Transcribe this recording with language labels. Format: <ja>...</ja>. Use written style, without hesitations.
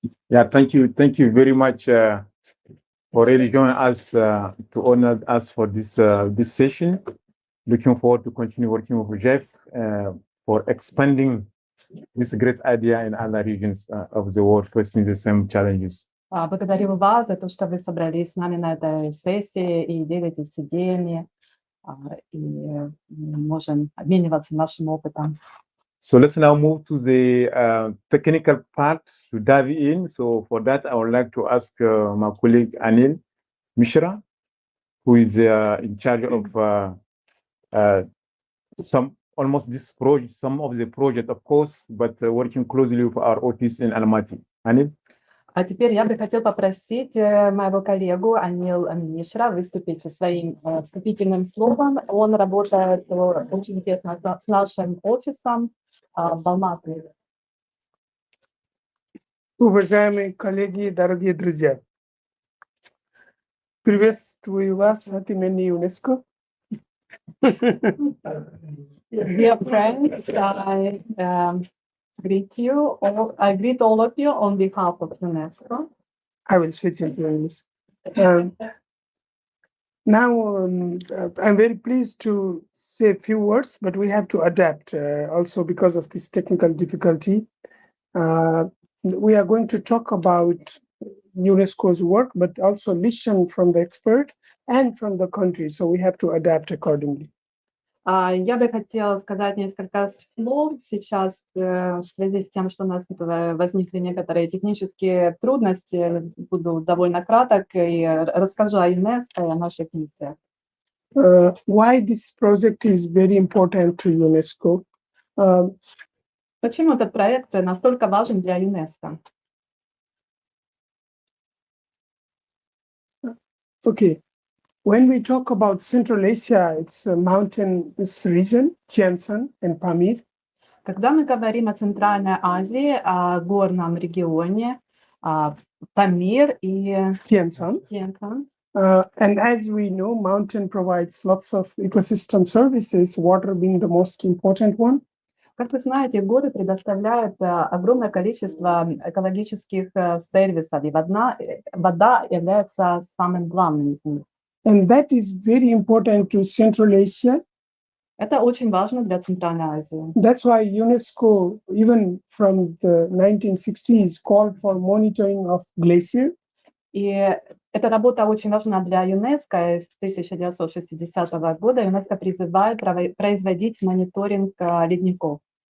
<en>Yeah, thank you very much. for really joining us to honor us for this session. Looking forward to continue working with Jeff for expanding this great idea in other regions of the world facing the same challenges.</en> <ru>Благодарю вас за то, что вы собрались с нами на этой сессии и делитесь идеями, и можем обмениваться нашим опытом.</ru> <en>So let's now move to the technical part to dive in. So for that, I would like to ask my colleague Anil Mishra, who is in charge of some of the project, of course, but working closely with our office in Almaty. Anil?</en> <ru>А теперь я бы хотел попросить моего коллегу Анил Мишра выступить со своим вступительным словом. Он работает очень тесно с нашим офисом в Алматы. Уважаемые коллеги, дорогие друзья, приветствую вас от имени ЮНЕСКО.</ru> <en>Dear friends, I greet you. I greet all of you on behalf of UNESCO. I will switch into English. Now, I'm very pleased to say a few words, but we have to adapt also because of this technical difficulty. We are going to talk about UNESCO's work, but also listen from the expert and from the country, so we have to adapt accordingly.</en> <ru>Я бы хотела сказать несколько слов сейчас в связи с тем, что у нас возникли некоторые технические трудности. Буду довольно краток и расскажу о ЮНЕСКО и о наших миссиях.</ru> <en>Why this project is very important to UNESCO?</en> <ru>Почему этот проект настолько важен для ЮНЕСКО?</ru> <en>Okay. When we talk about Central Asia, it's a mountainous region, Tien Shan and Pamir.</en> <ru>Когда мы говорим о Центральной Азии, о горном регионе, Памир и</ru> <en>Tien Shan.</en> <ru>Тien Shan.</ru> <en>And as we know, mountain provides lots of ecosystem services, water being the most important one.</en> <ru>Как вы знаете, горы предоставляют огромное количество экологических сервисов, и вода является самым главным из них.</ru> <en>And that is very important to Central Asia.</en> <ru>Это очень важно для Центральной Азии.</ru> <en>That's why UNESCO, even from the 1960s, called for monitoring of glacier.</en> <ru>И эта работа очень важна для ЮНЕСКО. С 1960 года ЮНЕСКО призывает производить мониторинг ледников.</ru>